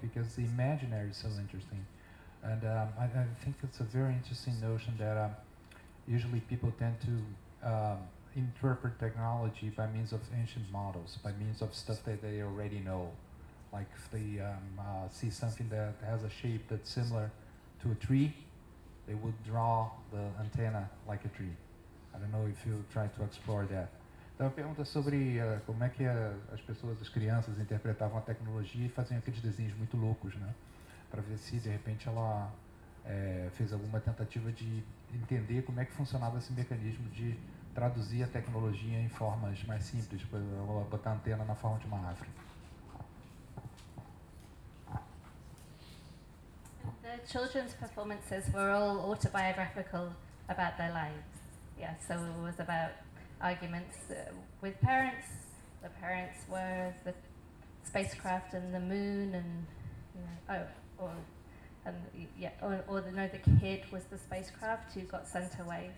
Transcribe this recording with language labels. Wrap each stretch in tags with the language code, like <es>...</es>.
<en>Because the imaginary is so interesting. And I think it's a very interesting notion that usually people tend to interpret technology by means of ancient models, by means of stuff that they already know. Like if they see something that has a shape that's similar to a tree, they would draw the antenna like a tree. I don't know if you try to explore that.</en> <pt>Então, a pergunta sobre como é que as pessoas, as crianças, interpretavam a tecnologia e faziam aqueles desenhos muito loucos, né? Para ver se, de repente, ela fez alguma tentativa de entender como é que funcionava esse mecanismo de traduzir a tecnologia em formas mais simples, para botar a antena na forma de uma árvore.</pt> <en>The children's performances were all autobiographical about their lives. Yeah, so it was about arguments with parents. The parents were the spacecraft and the moon and, you know, the kid was the spacecraft who got sent away.</en>